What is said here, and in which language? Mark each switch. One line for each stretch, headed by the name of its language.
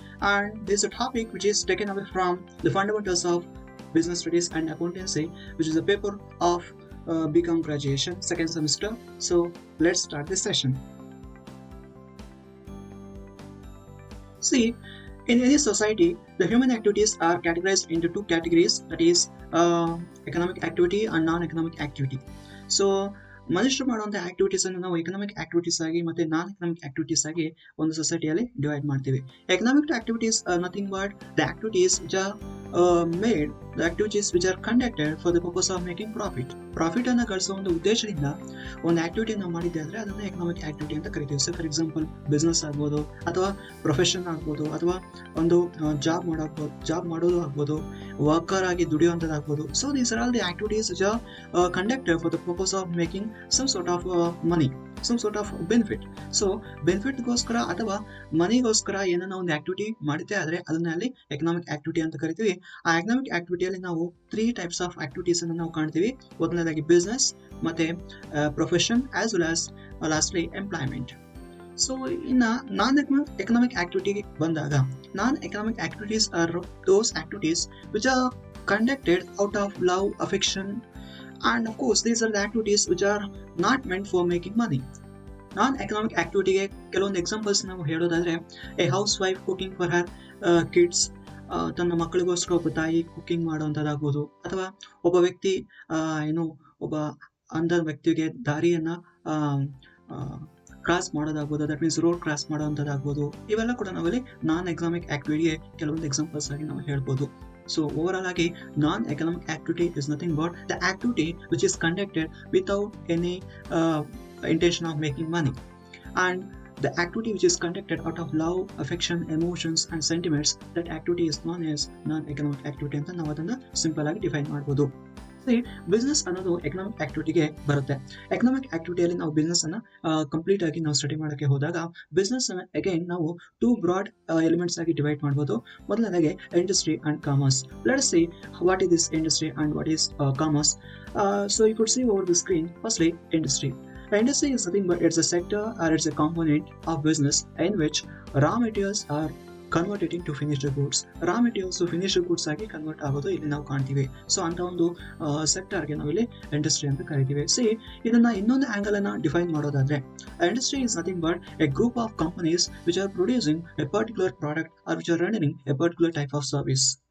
English: And this is a topic which is taken away from the fundamentals of business studies and accountancy, which is a paper of BCom graduation second semester. So let's start this session. See, in any society, the human activities are categorized into two categories, that is economic activity and non-economic activity.
Kannada: So ಮನುಷ್ಯರು ಮಾಡುವಂಥ activities ಅನ್ನು ನಾವು economic activities ಆಗಿ ಮತ್ತೆ ನಾನ್ economic activities ಆಗಿ ಒಂದು ಸೊಸೈಟಿಯಲ್ಲಿ divide ಮಾಡ್ತೀವಿ.
English: economic activities nothing but the activities which are made, the activities which are conducted for the purpose of making profit
Kannada: ಅನ್ನು ಗಳಿಸೋ ಒಂದು ಉದ್ದೇಶದಿಂದ ಒಂದು ಆಕ್ಟಿವಿಟಿ ನಾವು ಮಾಡಿದ್ದೆ ಅಂದ್ರೆ ಅದನ್ನ ಎಕನಾಮಿಕ್ ಆಕ್ಟಿವಿಟಿ ಅಂತ ಕರಿತೀವಿ. ಸೊ ಫಾರ್ ಎಕ್ಸಾಂಪಲ್ ಬಿಸ್ನೆಸ್ ಆಗ್ಬೋದು, ಅಥವಾ ಪ್ರೊಫೆಷನ್ ಆಗ್ಬೋದು, ಅಥವಾ ಒಂದು ಜಾಬ್ ಮಾಡೋದು ಆಗ್ಬೋದು, ವರ್ಕರ್ ಆಗಿ ದುಡಿಯುವಂಥದ್ದಾಗ್ಬೋದು.
English: So these are all the activities which are conducted for the purpose of making some sort of money, some sort of benefit.
Kannada: So ಬೆನಿಫಿಟ್ಗೋಸ್ಕರ ಅಥವಾ ಮನಿಗೋಸ್ಕರ ಏನನ್ನ ಒಂದು ಆಕ್ಟಿವಿಟಿ ಮಾಡಿದ್ದೆ ಆದರೆ ಅದನ್ನ ಅಲ್ಲಿ ಎಕನಾಮಿಕ್ ಆಕ್ಟಿವಿಟಿ ಅಂತ ಕರಿತೀವಿ. ಆ ಎಕನಾಮಿಕ್ ಆಕ್ಟಿವಿಟಿಯಲ್ಲಿ ನಾವು 3 ಟೈಪ್ಸ್ ಆಫ್ ಆಕ್ಟಿವಿಟೀಸ್ ಅನ್ನು ನಾವು ಕಾಣ್ತೀವಿ. ಮೊದಲನೇದಾಗಿ ಬಿಸ್ನೆಸ್, ಮತ್ತೆ profession, as well as lastly employment. So ಇನ್ನ ನಾನ್ ಎಕನಾಮಿಕ್ ಆಕ್ಟಿವಿಟಿಗೆ ಬಂದಾಗ,
English: Non economic activities are those activities which are conducted out of love, affection, and of course these are the activities which are not meant for making money.
Kannada: Non-economic activity ಗೆ ಕೆಲವೊಂದು examples ನಾವು ಹೇಳೋದಾದ್ರೆ,
English: a housewife cooking for her kids,
Kannada: ತನ್ನ ಮಕ್ಕಳಿಗೋಸ್ಕರ ಒಬ್ಬ ತಾಯಿ cooking ಮಾಡುವಂಥದ್ದಾಗ್ಬೋದು, ಅಥವಾ ಒಬ್ಬ ವ್ಯಕ್ತಿ ಒಬ್ಬ ಅಂಧ ವ್ಯಕ್ತಿಗೆ ದಾರಿಯನ್ನ cross ಮಾಡೋದಾಗ್ಬೋದು, that means road cross ಮಾಡೋವಂಥದ್ದಾಗ್ಬೋದು. ಇವೆಲ್ಲ ಕೂಡ ನಾವಲ್ಲಿ ನಾನ್ ಎಕನಾಮಿಕ್ ಆಕ್ಟಿವಿಟಿಗೆ ಕೆಲವೊಂದು ಎಕ್ಸಾಂಪಲ್ಸ್ ಆಗಿ ನಾವು ಹೇಳ್ಬೋದು.
English: So overall ಆಗಿ non-economic activity is nothing but the activity which is conducted without any intention of making money, and the activity which is conducted out of love, affection, emotions and sentiments, that activity is known as non-economic activity
Kannada: ಅಂತ ನಾವು ಅದನ್ನ simple ಆಗಿ define ಮಾಡ್ಬೋದು. Business ಅನ್ನೋದು economic ಆಕ್ಟಿವಿಟಿಗೆ ಬರುತ್ತೆ. Economic ಆಕ್ಟಿವಿಟಿಯಲ್ಲಿ ನಾವು business ಅನ್ನ complete ಆಗಿ ನಾವು ಸ್ಟಡಿ ಮಾಡೋಕ್ಕೆ ಹೋದಾಗ, ಬಿಸ್ನೆಸ್ ಅನ್ನ ಅಗೈನ್ ನಾವು 2 ಬ್ರಾಡ್ ಎಲಿಮೆಂಟ್ಸ್ ಆಗಿ ಡಿವೈಡ್ ಮಾಡ್ಬೋದು.
English: ಮೊದಲನೇದಾಗಿ industry and commerce. Let's see what is this industry and what is commerce. So you could see over the screen. Firstly industry. Industry is nothing but it's a sector or it's a component of business in which raw materials are converted into finished goods.
Kannada: Raw materials finished goods ಆಗಿ convert ಆಗೋದು ಇಲ್ಲಿ ನಾವು ಕಾಣ್ತೀವಿ. So ಅಂತ ಒಂದು ಸೆಕ್ಟರ್ಗೆ ನಾವು ಇಲ್ಲಿ industry ಅಂತ ಕರಿತೀವಿ.
English: see
Kannada: ಇದನ್ನ ಇನ್ನೊಂದು ಆಂಗಲ್ ಅನ್ನ ಡಿಫೈನ್ ಮಾಡೋದಾದ್ರೆ,
English: Industry is nothing but a group of companies which are producing a particular product or which are rendering a particular type of service.